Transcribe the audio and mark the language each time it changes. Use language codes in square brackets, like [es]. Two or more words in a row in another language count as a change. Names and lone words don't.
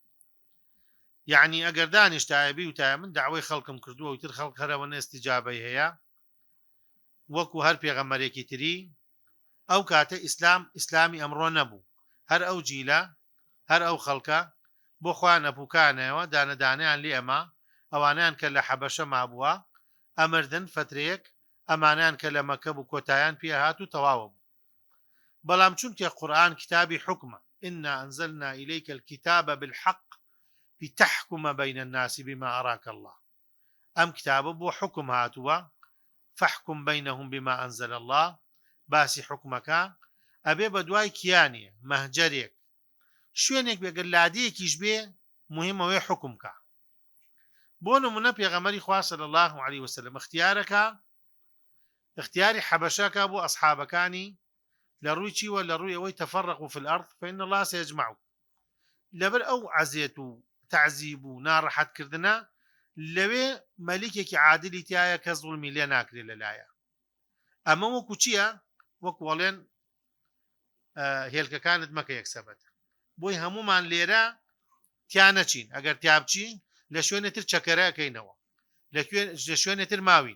[ckb] یعنی ئەگەر دانیشتایەبی وتایە من داوای خەڵکم کردووە وتر خەڵک هەرەوە ئیستیجابەی هەیە وەکو هەر پێغەمبەرێکی تری، ئەو کاتە ئیسلامی ئەمڕۆ نەبوو، هەر ئەو جیلە هەر ئەو خەڵکە بۆ خوا نەپووکانەوە دانەدانیان لێ ئەمە ئەوانیان کە لە حەبەشە مابووە ئەمردن فترەیەک، ئەمانیان کە لە مەکە بوو کۆتاییان پێ هات و تەواوە بوو. بەڵام چونکە قورئان کتابی حکمە، [ar] إنا أنزلنا إليك الكتاب بالحق لتحكم بين الناس بما أراك الله، [ckb] ئەم کتابە بۆ حکم هاتووە [ar] فاحكم بينهم بما أنزل الله، [ckb] باسی حکمەکە ئەبێ بە دوای کیانیە مەهجەرێک شوێنێک بێگەر لادەیەکیش بێ مهمەوەی حکمکە. بۆ نمونە پێغەمبەری خوا [ar] صلی الله عليه وسلم [ckb] اختیاری حەبەشەکە بۆ ئەصحابەکانی لە ڕووی چیوە؟ لە ڕووی ئەوەی [ar] تەفەرقوا في الأرض فإن الله سيجمعكم، [ckb] لەبەر ئەو عەزیەت و تعزیب و ناڕەحەتکردنە لەوێ مەلیکێکی عادلی تایە کە زوڵمی لێ ناکرێت لەلایە. ئەمە وەکو چییە؟ وەکو وەڵێن هێلکەکانت مەکە یەکسەبەت، بۆی هەمومان لێرە تیا نەچین، ئەگەر تیا بچین لە شوێنێتر چەکەرەکەینەوە، لە شوێنێتر ماوین.